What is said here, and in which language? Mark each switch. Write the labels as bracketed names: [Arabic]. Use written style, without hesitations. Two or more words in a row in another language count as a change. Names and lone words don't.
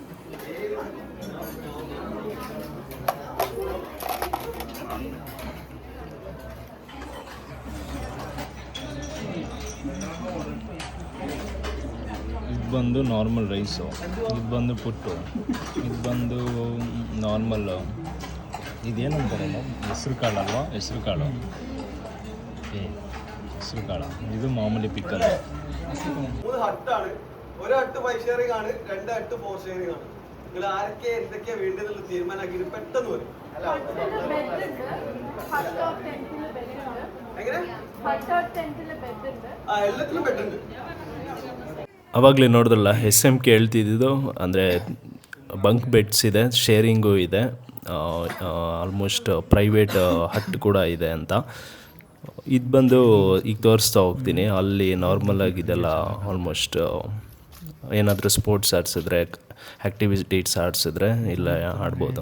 [Kannada] ಇದು ಬಂದು [English] normal rice, [Kannada] ಇದು ಬಂದು ಪುಟ್ಟು, ಇದು ಬಂದು ನಾರ್ಮಲ್ಲು. ಇದೇನಂತಾರಲ್ಲ, ಹೆಸ್ರು ಕಾಳಲ್ವಾ? ಹೆಸ್ರು ಕಾಳು. ಹೆಸ್ರು ಕಾಳು. [Malayalam] ഇത് മാമൂലി പിക്കൽ. 3 ഹട്ടാണ്. ഒരു ഹട്ട് 5 ഷെയറിംഗ് ആണ്, 2 ഹട്ട് 4 ഷെയറിംഗ് ആണ്. നിങ്ങൾ ആരൊക്കെ എന്തൊക്കെയാ വേണ്ടതെന്നുള്ള തീരുമാനമാക്കിയിട്ട് പെട്ടെന്ന് വരും. എങ്ങനെ? എല്ലാത്തിലും ബെഡ് ഉണ്ട്. [Kannada] ಆವಾಗಲೇ ನೋಡಿದ್ರಲ್ಲ SMK ಹೇಳ್ತಿದ್ದು, ಅಂದರೆ [English] bunk beds [Kannada] ಇದೆ, ಶೇರಿಂಗು ಇದೆ, [English] almost private hut [Kannada] ಕೂಡ ಇದೆ ಅಂತ. ಇದು ಬಂದು ಈಗ ತೋರಿಸ್ತಾ ಹೋಗ್ತೀನಿ. ಅಲ್ಲಿ ನಾರ್ಮಲಾಗಿದೆಲ್ಲ ಆಲ್ಮೋಸ್ಟ್ ಏನಾದರೂ ಸ್ಪೋರ್ಟ್ಸ್ ಆಡಿಸಿದ್ರೆ, ಆ್ಯಕ್ಟಿವಿಟೀಸ್ ಆಡಿಸಿದ್ರೆ ಇಲ್ಲ ಆಡ್ಬೋದು.